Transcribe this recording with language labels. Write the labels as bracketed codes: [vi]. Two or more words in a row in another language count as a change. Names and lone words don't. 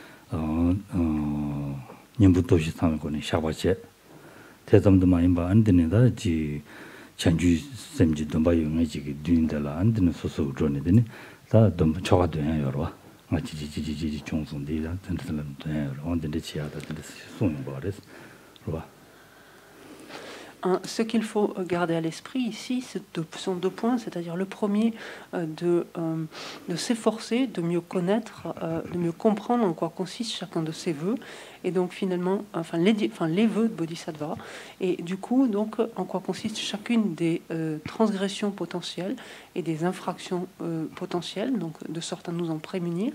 [fr] nyembu toshi tang ko ni shabache tesamdo ma imba andine da ji chanju semji domba yunga ji dyindala andine soso jone deni da dom choga de yorwa ma ji chungsung de da tendela de on de cheada de sun bores. Ce qu'il faut garder à l'esprit ici, sont deux points, c'est-à-dire le premier, de s'efforcer de mieux connaître, de mieux comprendre en quoi consiste chacun de ces vœux, et donc finalement, les vœux de Bodhisattva, et du coup, donc, en quoi consiste chacune des transgressions potentielles et des infractions potentielles, donc de sorte à nous en prémunir.